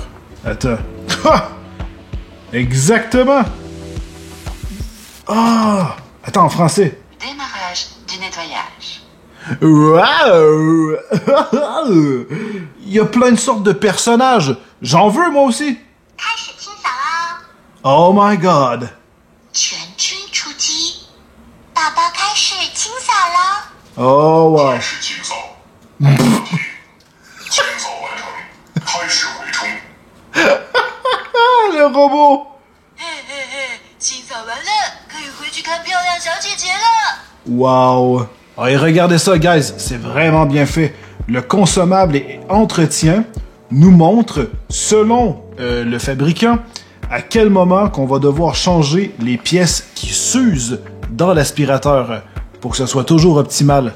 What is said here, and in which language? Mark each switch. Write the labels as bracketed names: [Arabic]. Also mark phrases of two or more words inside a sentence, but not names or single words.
[French] Attends. Ha! Exactement! Ah! Attends, en français. Démarrage du nettoyage. Wow! Il y a plein de sortes de personnages. J'en veux, moi aussi. [English] Oh my god. [Chinese] 全军出击，爸爸开始清扫了。 Oh wow. 开始清扫，完成，清扫完成，开始回冲。 [French] Le robot. [Chinese] 嘿嘿嘿，清扫完了，可以回去看漂亮小姐姐了。 [French] Wow. Et regardez ça, guys. C'est vraiment bien fait. Le consommable et entretien nous montre, selon le fabricant, à quel moment qu'on va devoir changer les pièces qui s'usent dans l'aspirateur pour que ce soit toujours optimal.